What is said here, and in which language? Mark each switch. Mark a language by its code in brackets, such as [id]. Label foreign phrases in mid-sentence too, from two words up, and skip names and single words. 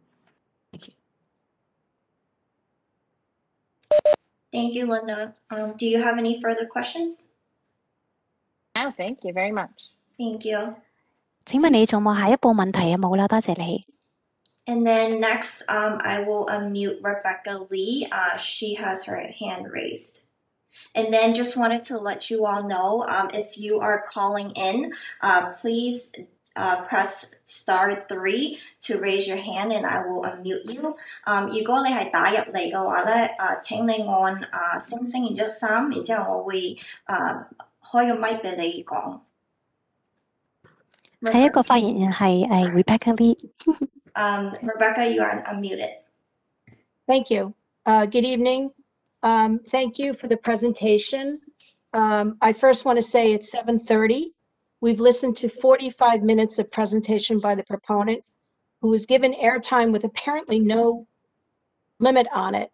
[en] Thank you, Linda. Do you have any further questions? No, thank you very much. Thank you. [yue] 請問你仲冇下一步問題啊？冇啦，多謝你。 [en] And then next, I will unmute Rebecca Lee. She has her hand raised. And then just wanted to let you all know, if you are calling in, please press *3 to raise your hand and I will unmute you. [yue] 如果你係打入嚟嘅話咧，請你按星星然之後3，然之後我會開個咪俾你講。下一個發言人係 Rebecca Lee。 [en] Rebecca, you are unmuted. Thank you. Good evening. Thank you for the presentation. I first want to say it's 7:30. We've listened to 45 minutes of presentation by the proponent, who was given airtime with apparently no limit on it.